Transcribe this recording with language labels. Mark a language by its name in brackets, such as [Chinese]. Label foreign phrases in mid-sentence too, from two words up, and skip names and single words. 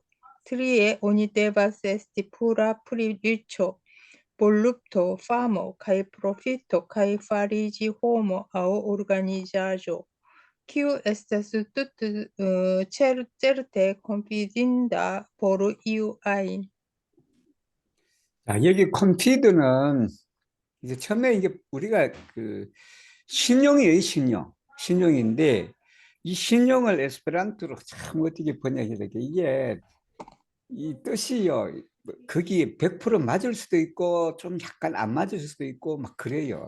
[Esperanto] Trie oni devas esti pura pri riĉo, volupto, famo, kaj profito, kaj fariĝi homo aŭ organizaĵo, kiu estas tute certe konfidinda por iu ajn. [Korean] 자, 여기 콘피드는 이제 처음에 이게 우리가 그 신용이에요, 신용. 신용인데 이 신용을 에스페란토로 참 어떻게 번역해야 되게 이게 이 뜻이요. 거기 100% 맞을 수도 있고 좀 약간 안 맞을 수도 있고 막 그래요.